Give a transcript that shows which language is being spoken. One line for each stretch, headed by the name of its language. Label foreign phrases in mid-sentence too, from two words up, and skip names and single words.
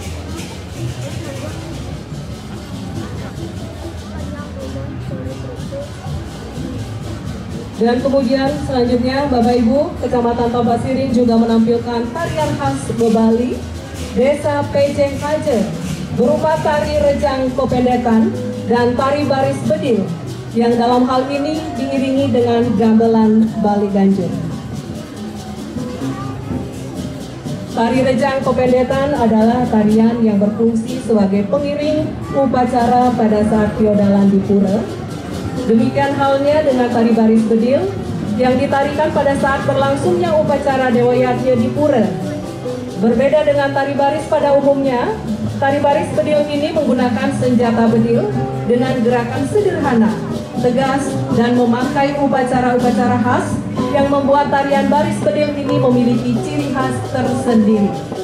Indonesian: Dan kemudian selanjutnya Bapak Ibu, Kecamatan Tambak Siring juga menampilkan tarian khas Bebali, Desa Pejeng Kaje, berupa tari rejang kopendekan dan tari baris bedil, yang dalam hal ini diiringi dengan gamelan Bali Ganjur. Tari rejang kopendekan adalah tarian yang berfungsi sebagai pengiring upacara pada saat piodalan di pura. Demikian halnya dengan tari baris bedil yang ditarikan pada saat berlangsungnya upacara Dewa Yatnya di pura. Berbeda dengan tari baris pada umumnya, tari baris bedil ini menggunakan senjata bedil dengan gerakan sederhana, tegas, dan memakai upacara-upacara khas yang membuat tarian baris bedil ini memiliki ciri khas tersendiri.